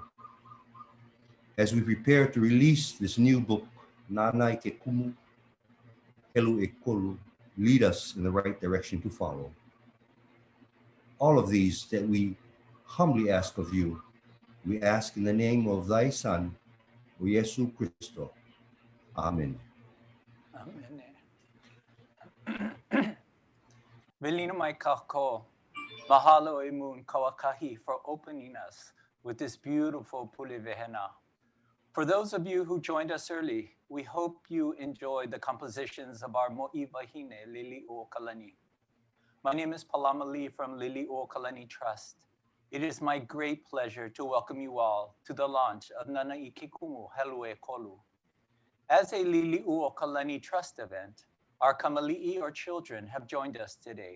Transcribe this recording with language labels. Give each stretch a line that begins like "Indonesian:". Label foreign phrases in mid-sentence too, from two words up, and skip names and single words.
English: As we prepare to release this new book, Nānā I Ke Kumu, Helu ʻEkolu, lead us in the right direction to follow. All of these that we humbly ask of you, we ask in the name of thy Son, O Yesu Christo. Amen. Amen.
Hawaiian: Velina mai kako, mahalo e
English: mun Kauahi for opening us with this beautiful
Hawaiian: Pule Wehe.
English: For those of you who joined us early, we hope you enjoyed the compositions of our
Hawaiian: moʻi wahine
English: Liliʻuokalani. My name is Palama Lee from Liliʻuokalani Trust. It is my great pleasure to welcome you all to the launch of Nānā I Ke Kumu Helu ʻEkolu. As a Liliʻuokalani Trust event, our kamaliʻi or children have joined us today.